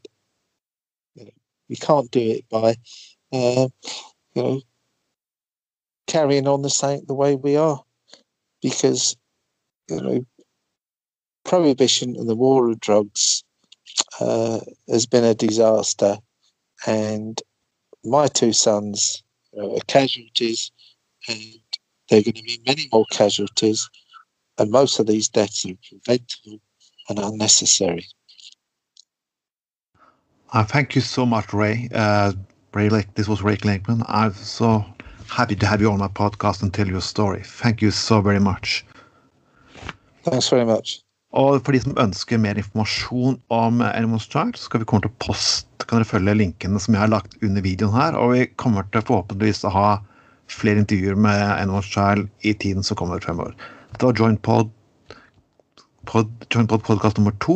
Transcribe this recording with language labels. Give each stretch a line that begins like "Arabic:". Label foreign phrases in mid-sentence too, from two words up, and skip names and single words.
English: We can't do it by, carrying on the way we are, because prohibition and the war of drugs has been a disaster, and my two sons are casualties, and there are going to be many more casualties, and most of these deaths are preventable and unnecessary. Thank you so much, Ray. This was Ray Lakeman. I'm so happy to have you on my podcast and tell your story. Thank you so very much. Thanks very much.
Norwegian: Og for de som ønsker mer informasjon om Animals Child, så skal vi komme til post. Kan dere følge linkene som jeg har lagt under videoen her, og vi kommer til forhåpentligvis å ha flere intervjuer med Animals Child i tiden som kommer fremover. Det var JointPod podcast nummer 2.